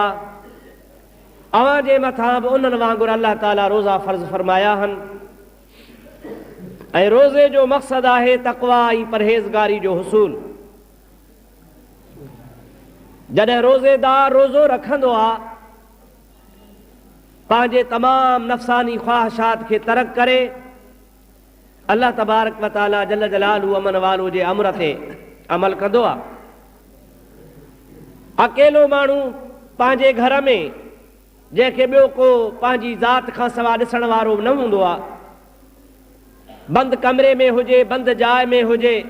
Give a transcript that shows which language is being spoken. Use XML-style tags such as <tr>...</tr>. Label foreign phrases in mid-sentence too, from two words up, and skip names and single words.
<sd>अव्हां जे मथां बि उन्हनि वांगुरु अल्लाह ताला रोज़ा फ़र्ज़ फ़रमाया आहिनि ऐं रोज़े जो मक़सदु आहे तक़वा ऐं परहेज़गारी जो हुसूल। जॾहिं रोज़ेदार रोज़ो रखंदो आहे, पंहिंजे तमामु नफ़सानी ख़्वाहिशात खे तर्क करे अल्लाह</sd> <ar>تبارك وتعالى جل جلاله</ar> <sd>अमन वालो जे अमर ते अमल कंदो आहे। अकेलो माण्हू पंहिंजे घर में जंहिंखे ॿियो को पंहिंजी ज़ात खां सवाइ ॾिसण वारो न हूंदो आहे, बंदि कमरे में हुजे, बंदि जाइ में हुजे,</sd>